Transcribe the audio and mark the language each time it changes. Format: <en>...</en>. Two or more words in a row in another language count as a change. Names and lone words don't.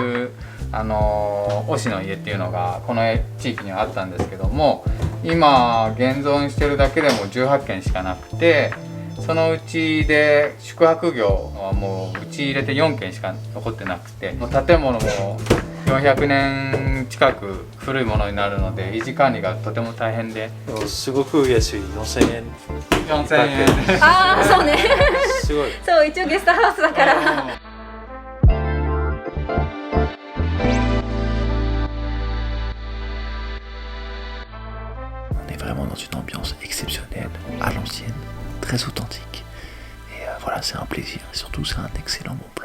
<ja>いう御師の家っていうのがこの地域にはあったんですけども、今現存してるだけでも18軒しかなくて、そのうちで宿泊業はもううち入れて4軒しか残ってなくて、建物も400年近く古いものになるので維持管理がとても大変で。すごく安い、4000円。 4000円。ああ、そうね。すごい。そう、一応ゲストハウスだから。</ja> <fr>On est vraiment dans une ambiance exceptionnelle, à l'ancienne, très authentique. Et voilà, c'est un plaisir. Et surtout, c'est un excellent bon plan.</fr>